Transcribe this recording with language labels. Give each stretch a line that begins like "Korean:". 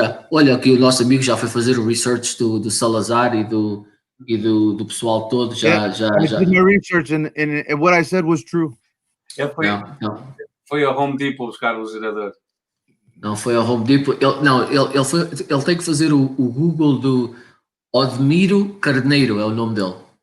Portuguese: Olha que o nosso amigo já foi fazer o research do Salazar e do pessoal todo.
English: I did my research and what I said was true.
Portuguese: Foi ao Home Depot buscar o gerador. Não foi ao Home Depot. Ele tem que fazer o Google do Odmiro Carneiro, é o nome dele.